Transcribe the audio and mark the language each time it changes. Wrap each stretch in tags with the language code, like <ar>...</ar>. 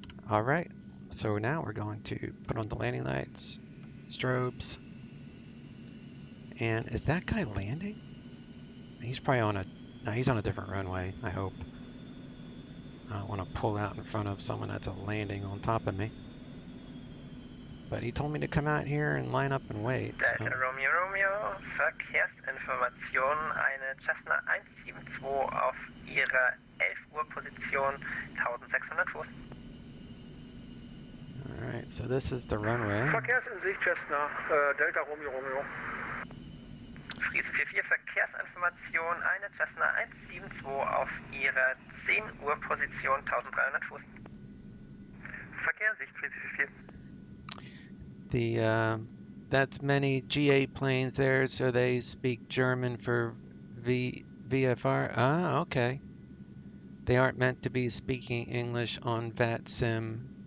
<en>All right, so now we're going to put on the landing lights, strobes, and is that guy landing? He's probably on a, no, he's on a different runway, I hope. I don't want to pull out in front of someone that's landing on top of me. But he told me to come out here and line up and wait. So.</en> <de>Delta Romeo Romeo, Verkehrsinformation, eine Cessna 172 auf ihrer 11 Uhr Position, 1600 Fuß.</de> <en>Alright, so this is the runway.</en> <de>Verkehrsinsicht Cessna, Delta Romeo Romeo. Friese 44, Verkehrsinformation, eine Cessna 172 auf ihrer 10 Uhr Position, 1300 Fuß. Verkehrsinsicht Friese</de> <en>The</en> <de>44.</de> <en>that's many GA planes there, so they speak German for VFR. Ah, okay. They aren't meant to be speaking English on Vatsim.</en>